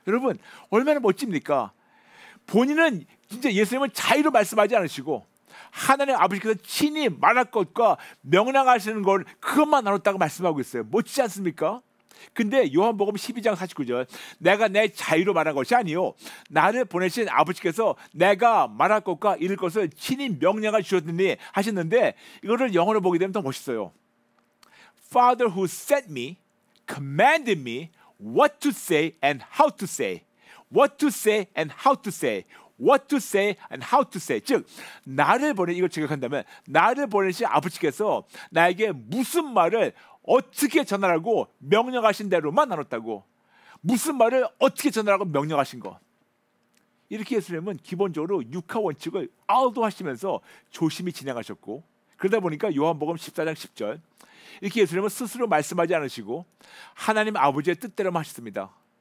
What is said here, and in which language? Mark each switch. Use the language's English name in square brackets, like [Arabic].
[Korean] 여러분, 얼마나 멋집니까? 본인은 진짜 예수님은 자유로 말씀하지 않으시고 하나님 아버지께서 친히 말할 것과 명령하시는 걸 그것만 나눴다고 말씀하고 있어요. 멋지지 않습니까? 근데 요한복음 12장 49절, 내가 내 자유로 말한 것이 아니요, 나를 보내신 아버지께서 내가 말할 것과 이를 것을 친히 명령하여 주셨더니 하셨는데, 이거를 영어로 보게 되면 더 멋있어요. [English] Father who sent me commanded me what to say and how to say. What to say and how to say. What to say and how to say. [Korean] 즉, 나를 이걸 직역한다면 나를 보내신 아버지께서 나에게 무슨 말을 어떻게 전하라고 명령하신 대로만 나눴다고. 무슨 말을 어떻게 전하라고 명령하신 것. 이렇게 예수님은 기본적으로 육하 원칙을 알도하시면서 조심히 진행하셨고, 그러다 보니까 요한복음 14장 10절 이렇게 예수님은 스스로 말씀하지 않으시고 하나님 아버지의 뜻대로만 하셨습니다.